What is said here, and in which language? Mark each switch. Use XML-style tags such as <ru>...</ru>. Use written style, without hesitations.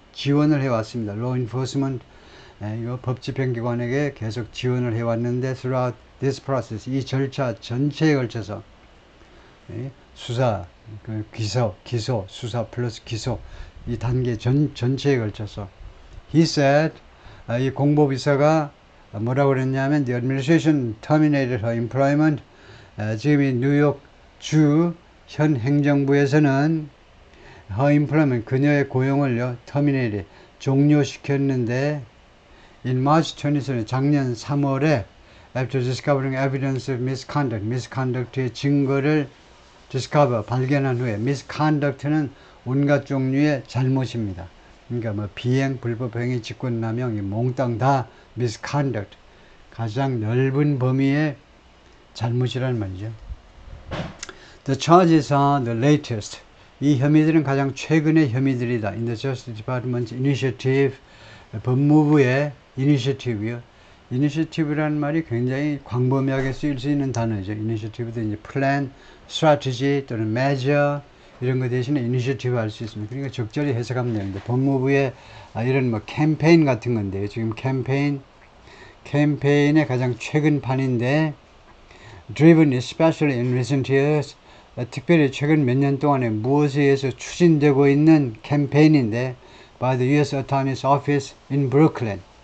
<ko>지원을 해왔습니다. law enforcement, 이거 법집행기관에게 계속 지원을 해왔는데</ko> <en>throughout this process,</en> <ko>이 절차 전체에 걸쳐서 수사, 기소, 수사 플러스 기소, 이 단계 전체에 걸쳐서</ko> <en>he said,</en> <ko>이 공보비서가 뭐라고 그랬냐면</ko> <en>the administration terminated her employment.</en> <ko>지금 이 뉴욕 주 현 행정부에서는</ko> <en>her employment</en> <ko>그녀의 고용을요 terminated 종료시켰는데 in March 2020 작년 3월에</ko> <en>after discovering evidence of misconduct</en> <ko>의 증거를 discover 발견한 후에 misconduct는 온갖 종류의 잘못입니다. 그러니까 뭐 비행, 불법행위, 직권남용, 몽땅 다 misconduct 가장 넓은 범위의 잘못이라는 말이죠.</ko> <en>The charges are the latest.</en> <ko>이 혐의들은 가장 최근의 혐의들이다.</ko> <en>In the Justice Department Initiative</en> <ko>법무부의 initiative요. initiative라는 말이 굉장히 광범위하게 쓰일 수 있는 단어죠. initiative도 이제 plan, strategy 또는 measure 이런 거 대신에 initiative 할 수 있습니다. 그러니까 적절히 해석하면 되는데 법무부의 이런 뭐 캠페인 같은 건데요. 지금 캠페인의 가장 최근 판인데</ko> <en>driven especially in recent years</en> <ko>특별히 최근 몇 년 동안에 무엇에 의해서 추진되고 있는 캠페인인데 by the U.S.</ko> <en>Attorney's Office in Brooklyn.</en>